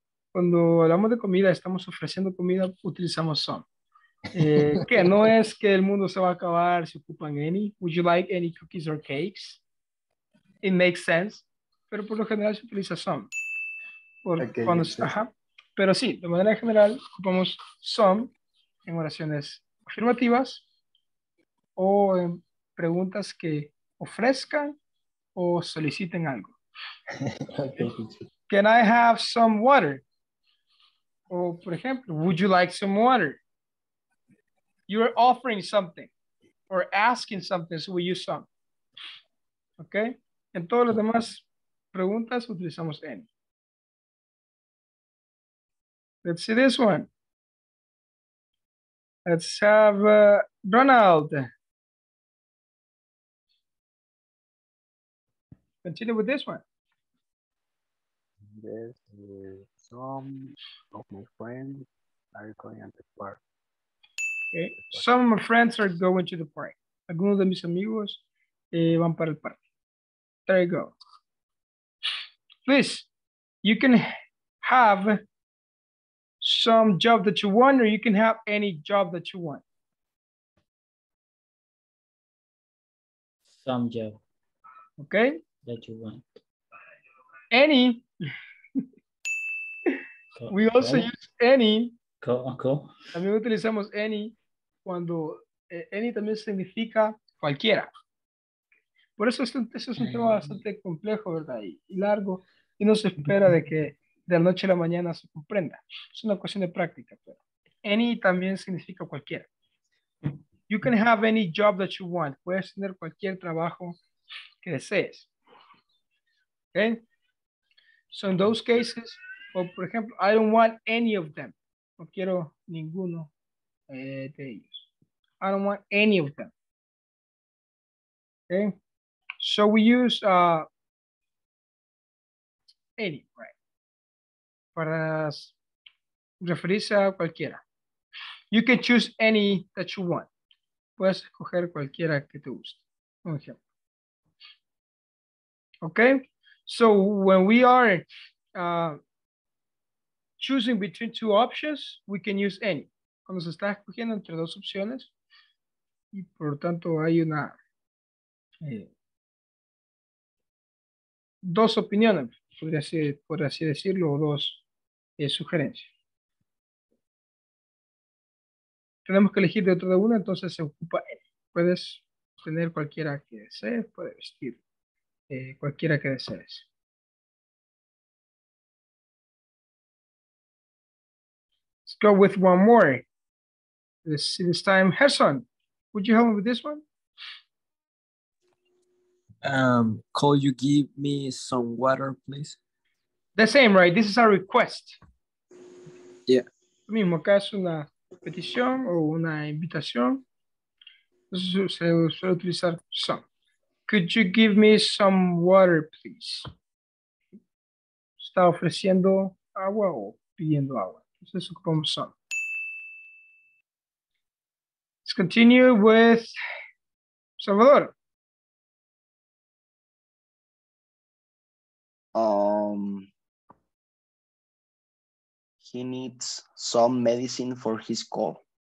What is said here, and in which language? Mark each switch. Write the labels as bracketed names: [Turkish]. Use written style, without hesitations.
[Spanish] Cuando hablamos de comida, estamos ofreciendo comida, utilizamos some. Que no es que el mundo se va a acabar si ocupan any. [English] Would you like any cookies or cakes? It makes sense, [Spanish] pero por lo general se utiliza some. [English] Okay, [Spanish] Cuando, ajá. Pero sí, de manera general ocupamos some en oraciones afirmativas o en preguntas que ofrezcan o soliciten algo. [English] Okay. Can I have some water? [Spanish] O por ejemplo, [English] would you like some water? You're offering something or asking something, so we use some. Okay? [Spanish] En todas las demás preguntas utilizamos any. [English] Let's see this one. Let's have Ronald. Continue with this one. Yes, some of my friends are going at the park. Okay. Some of my friends are going to the park. [Spanish] Algunos de mis amigos van para el parque. [English] There you go. Please, you can have some job that you want, or you can have any job that you want. Some job. Okay? That you want. Any. We also use any. Cool. [Spanish] También utilizamos any cuando any también significa cualquiera. Por eso eso es un tema bastante complejo, ¿verdad? Y largo. Y no se espera de que de la noche a la mañana se comprenda. Es una cuestión de práctica. Pero any también significa cualquiera. [English] You can have any job that you want. [Spanish] Puedes tener cualquier trabajo que desees. [English] Okay? So in those cases, [Spanish] o por ejemplo, [English] I don't want any of them. [Spanish] No quiero ninguno de ellos. [English] I don't want any of them. Okay? So we use any, right? [Spanish] Para referirse a cualquiera. [English] You can choose any that you want. [Spanish] Puedes escoger cualquiera que te guste. Un ejemplo. [English] Okay? So when we are choosing between two options, we can use any. [Spanish] Cuando se está escogiendo entre dos opciones, y por lo tanto hay una dos opiniones, por así decirlo, o dos sugerencias. Tenemos que elegir dentro de una, entonces se ocupa any. Puedes tener cualquiera que desees, puedes vestir cualquiera que desees. [English] Let's go with one more. This time, Hassan, would you help me with this one? Could you give me some water, please? The same, right? This is a request. Yeah. [Spanish] Lo mismo, acá es una petición o una invitación. Entonces se suele utilizar some. Could you give me some water, please? Está ofreciendo agua o pidiendo agua. Entonces ocupamos some. [English] Let's continue with Salvador. He needs some medicine for his cold.